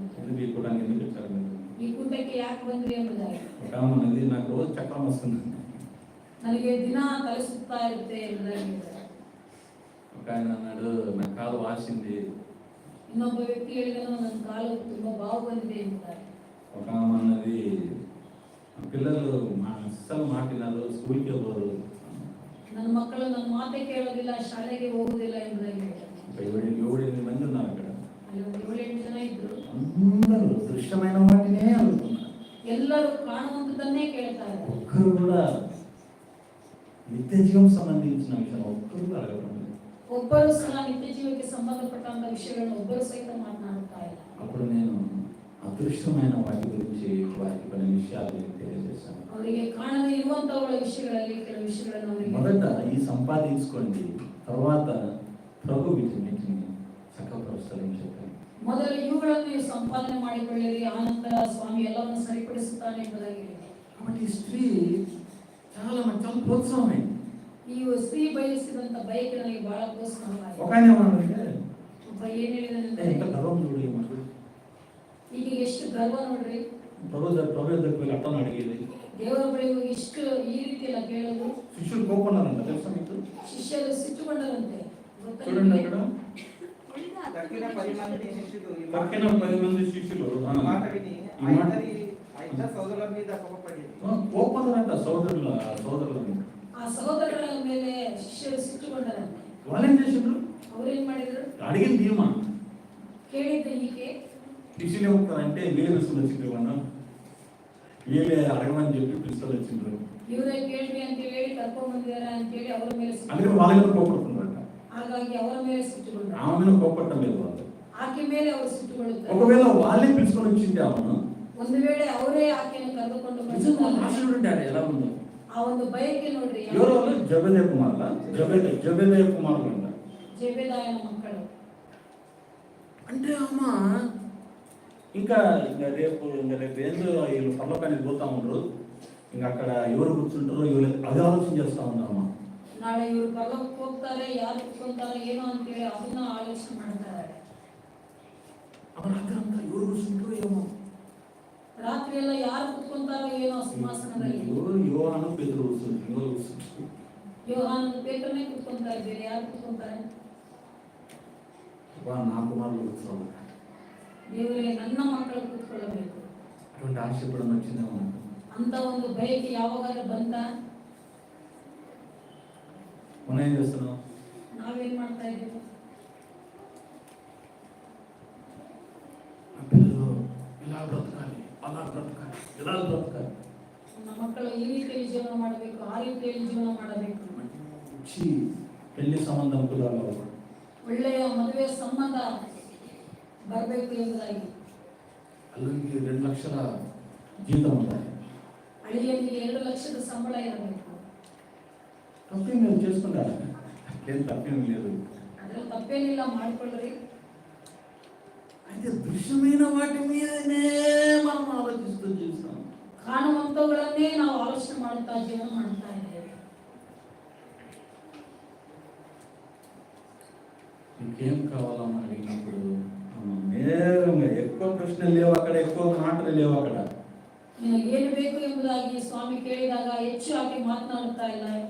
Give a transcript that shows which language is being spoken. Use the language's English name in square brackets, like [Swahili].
[Telugu] ఎందుకు ఈ కూటానికి ఎందుకు వచ్చారు మీరు? [Kannada] ಈ ಕೂಟಕ್ಕೆ ಯಾಕೆ ಬಂದ್ರಿ ಎಂಬುದಾಗಿ. [Telugu] ఒక ఆమె అన్నది నాకు రోజు చక్రం వస్తుంది, [Kannada] ನನಗೆ ದಿನ ತಲೆ ಸುತ್ತಾ ಇರುತ್ತೆ ಎಂಬುದಾಗಿ. [Telugu] ఒక ఆయన అన్నాడు నా కాలు వాసింది, [Kannada] ಇನ್ನೊಬ್ಬ ವ್ಯಕ್ತಿ ಹೇಳಿದನು ನನ್ನ ಕಾಲು ತುಂಬಾ ಬಾವು ಬಂದಿದೆ ಎಂಬುದಾಗಿ. [Telugu] ఒక ఆమె అన్నది పిల్లలు అస్సలు మాటినారు, స్కూల్కి పోరు, [Kannada] ನನ್ನ ಮಕ್ಕಳು ನನ್ನ ಮಾತೆ ಕೇಳೋದಿಲ್ಲ, ಶಾಲೆಗೆ ಹೋಗುದಿಲ್ಲ ಎಂಬುದಾಗಿ ಹೇಳಿದರು. [Telugu] 7-8 మంది ఉన్నారు అక్కడ. [Kannada] ಅಲ್ಲಿ ಒಂದು 7-8 ಜನ ಇದ್ರು. [Telugu] అందరూ దృశ్యమైన వాటినే అడుగుతున్నారు, [Kannada] ಎಲ್ಲರೂ ಕಾಣುವಂತದನ್ನೇ ಕೇಳ್ತಾ ಇದ್ದಾರೆ. [Telugu] ఒక్కరు కూడా నిత్య జీవం సంబంధించిన విషయం ఒక్కరు కూడా అడగడం లేదు. [Kannada] ಒಬ್ಬರು ಸಹ ನಿತ್ಯ ಜೀವಕ್ಕೆ ಸಂಬಂಧಪಟ್ಟಂತ ವಿಷಯಗಳನ್ನು ಒಬ್ಬರು ಸಹಿತ ಮಾತನಾಡುತ್ತಾ ಇಲ್ಲ. [Telugu] అప్పుడు నేను అదృశ్యమైన వాటి గురించి వారికి కొన్ని విషయాలు తెలియజేశాను. [Kannada] ಅವರಿಗೆ ಕಾಣದೇ ಇರುವಂತವುಗಳ ವಿಷಯಗಳಲ್ಲಿ ಕೆಲವು ವಿಷಯಗಳನ್ನು ಅವರಿಗೆ [Telugu] మొదట ఈ సంపాదించుకోండి, తర్వాత ప్రభు వీటిని చక్కపరుస్తారని చెప్పాను. [Kannada] ಮೊದಲು ಇವುಗಳನ್ನು ನೀವು ಸಂಪಾದನೆ ಮಾಡಿಕೊಳ್ಳಿರಿ, ಆನಂತರ ಸ್ವಾಮಿ ಎಲ್ಲವನ್ನು ಸರಿಪಡಿಸುತ್ತಾನೆ ಎಂಬುದಾಗಿ ಹೇಳಿದೆ. [Telugu] కాబట్టి ఈ స్త్రీ చాలా ప్రోత్సాహమైంది. [Kannada] ಈ ಸ್ತ್ರೀ ಬಯಸಿದಂತ ಬಯಕೆ ನನಗೆ ಬಹಳ ಪ್ರೋತ್ಸಾಹವಾಯಿತು. [Telugu] ఒక ఆయన ఏమన్నాడంటే [Kannada] ಒಬ್ಬ ಏನ್ ಹೇಳಿದಾನೆ, [Telugu] ఎంత గర్వం చూడు ఈ మనుషుడు, [Kannada] ಈಗ ಎಷ್ಟು ಗರ್ವ ನೋಡ್ರಿ, [Telugu] ప్రభు దగ్గరికి వెళ్ళి అట్టని అడిగేది, [Kannada] ದೇವರ ಬಳಿ ಹೋಗಿ ಇಷ್ಟು ಈ ರೀತಿ ಎಲ್ಲ ಕೇಳೋದು. [Telugu] శిష్యులు కోపన్నారంట తెలుసా మీకు? [Kannada] ಶಿಷ್ಯರು ಸಿಟ್ಟುಕೊಂಡರಂತೆ. [Telugu] చూడండి అక్కడ తక్కిన 10 మంది శిష్యులు ఈ పక్కన 10 మంది శిష్యులు మాట విని ఆ ఇద్దరు సోదరుల మీద కోపపడి కోపన్నారంట సోదరుల మీద. [Kannada] ಆ ಸಹೋದರರ ಮೇಲೆ ಶಿಷ್ಯರು ಸಿಟ್ಟುಕೊಂಡರಂತೆ. [Telugu] వాళ్ళు ఏం చేసిండ్రు? [Kannada] ಅವ್ರೇನ್ ಮಾಡಿದ್ರು, [Telugu] అడిగింది ఏమా? [Kannada] ಕೇಳಿದ್ದ ಹೀಗೆ. [Telugu] శిష్యులు ఏమంటారంటే వీళ్ళే పిలుచుకుని వచ్చిండ్రు, మనం వీళ్ళే అడగమని చెప్పి పిలుచుకొని వచ్చిండ్రు. [Kannada] ಇವರೇ ಕೇಳ್ರಿ ಅಂತ ಹೇಳಿ ಕರ್ಕೊಂಡ್ ಬಂದಿದ್ದಾರೆ ಅಂತ ಹೇಳಿ ಅವರ ಮೇಲೆ [Telugu] అందుకని వాళ్ళ మీద కోపడుతున్నారంట. [Kannada] ಹಾಗಾಗಿ ಅವರ ಮೇಲೆ ಸಿಟ್ಟುಕೊಂಡ್ರು. [Telugu] ఆమె మీద కోపడటం లేదు వాళ్ళు. [Kannada] ಆಕೆ ಮೇಲೆ ಅವರು ಸಿಟ್ಟುಕೊಳ್ಳುತ್ತಾರೆ. [Telugu] ఒకవేళ వాళ్ళే పిలుచుకొని వచ్చింది ఆమెను, [Kannada] ಒಂದು ವೇಳೆ ಅವರೇ ಆಕೆಯನ್ನು ಕರೆದುಕೊಂಡು [Telugu] నిజంగా [Kannada] ಬಂದಿದ್ದಾರೆ, [Telugu] ఆశ చూడండి ఎలా ఉందో. [Kannada] ಆ ಒಂದು ಬಯಕೆ ನೋಡ್ರಿ. [Telugu] ఎవరు వాళ్ళు? జబెదయ కుమారులు అంట. [Kannada] ಜೆಬೆದಾಯನ ಮಕ್ಕಳು. [Telugu] అంటే అమ్మ ఇంకా రేపు ఏందో వీళ్ళు పర్లోకానికి పోతా ఉండరు, ఇంకా అక్కడ ఎవరు కూర్చుంటారో ఇవ్వలేదు, అది ఆలోచన చేస్తా ఉన్నామా? [Kannada] ನಾಳೆ ಇವರು ಪರಲೋಕಕ್ಕೆ ಹೋಗ್ತಾರೆ, ಯಾರು ಕುತ್ಕೊಂತಾರೆ ಏನೋ ಅಂತ ಹೇಳಿ ಅದನ್ನ ಆಲೋಚನೆ ಮಾಡ್ತಾ ಇದ್ದಾರೆ. [Telugu] రాత్రి అంతా ఎవరు కూర్చుంటారో ఏమో, [Kannada] ರಾತ್ರಿ ಎಲ್ಲ ಯಾರು ಕುತ್ಕೊಂತಾರೋ ಏನೋ ಸಿಂಹಾಸನದಲ್ಲಿ. [Telugu] యోహాను పేతురు కూర్చుంటారు, [Kannada] ಯೋಹಾನ ಪೇತ್ರನೇ ಕುತ್ಕೊಂತಾ ಇದ್ದಾರೆ, ಯಾರು ಕುತ್ಕೊಂತಾರೆ? [Telugu] నా కుమారులు కూర్చోవాలి. [Kannada] ದೇವರೇ ನನ್ನ ಮಕ್ಕಳು ಕೂತ್ಕೊಳ್ಳಬೇಕು. [Telugu] అటువంటి ఆశ ఎప్పుడన్నా వచ్చిందేమో. [Kannada] ಅಂತ ಒಂದು ಬಯಕೆ ಯಾವಾಗಾದ್ರೂ ಬಂತ? [Telugu] మనం ఏం చేస్తున్నాం? [Kannada] ನಾವೇನ್ ಮಾಡ್ತಾ ಇದ್ದೀವಿ? [Telugu] పిల్లలు ఇలా బ్రతకాలి, అలా బ్రతకాలి, ఇలా బ్రతకాలి, [Kannada] ನಮ್ಮ ಮಕ್ಕಳು ಈ ರೀತಿಯಲ್ಲಿ ಜೀವನ ಮಾಡಬೇಕು, ಆ ರೀತಿಯಲ್ಲಿ ಜೀವನ ಮಾಡಬೇಕು, [Telugu] మంచి పెళ్లి సంబంధం కుదరాలి, [Kannada] ಒಳ್ಳೆಯ ಮದುವೆ ಸಂಬಂಧ ಬರಬೇಕು ಎಂಬುದಾಗಿ. [Telugu] అల్లుడికి 2 లక్షల జీతం ఉండాలి, [Kannada] ಅಳಿಯನಿಗೆ 2 ಲಕ್ಷದ ಸಂಬಳ ಇರಬೇಕು. [Telugu] తప్పేం లేదు, చేసుకుంటారు, ఏం తప్పేం లేదు. [Kannada] ಅದ್ರಲ್ಲಿ ತಪ್ಪೇನಿಲ್ಲ, ಮಾಡಿಕೊಳ್ಳ್ರಿ. [Telugu] అయితే దృశ్యమైన వాటి మీదనే మనం ఆలోచిస్తూ చేస్తాం. [Kannada] ಕಾಣುವಂತವುಗಳನ್ನೇ ನಾವು ಆಲೋಚನೆ ಮಾಡುತ್ತಾ ಜೀವನ ಮಾಡ್ತಾ ಇದ್ದೇವೆ. [Telugu] ఇంకేం కావాలని అడిగినప్పుడు నేరుగా ఎక్కువ ప్రశ్నలు లేవు అక్కడ, ఎక్కువ మాటలు లేవు అక్కడ. [Kannada] ನಿನಗೆ ಏನು ಬೇಕು ಎಂಬುದಾಗಿ ಸ್ವಾಮಿ ಕೇಳಿದಾಗ ಹೆಚ್ಚು ಆಗಿ ಮಾತನಾಡುತ್ತಾ ಇಲ್ಲ.